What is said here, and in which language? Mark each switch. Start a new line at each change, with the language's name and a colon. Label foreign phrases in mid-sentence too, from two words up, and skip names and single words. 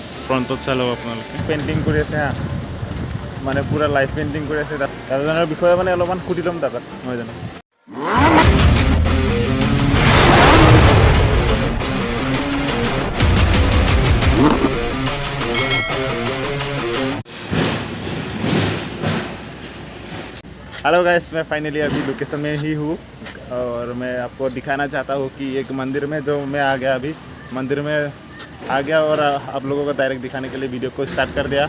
Assamese: ফ্ৰণ্টত চাই লওক আপোনালোকে। পেইণ্টিং কৰি আছে হা, মানে পুৰা
English: live painting
Assamese: কৰি আছে। দাদাজনৰ বিষয়ে মানে অলপমান সুধি ল'ম দাদাক, নহয় জানো।
English: hello guys,
Hindi: मैं फाइनली अभी लोकेशन में ही हूँ और मैं आपको दिखाना चाहता हूँ कि एक मंदिर में जो मैं आ गया, अभी मंदिर में आ गया और आप लोगों को डायरेक्ट दिखाने के लिए वीडियो को स्टार्ट कर दिया।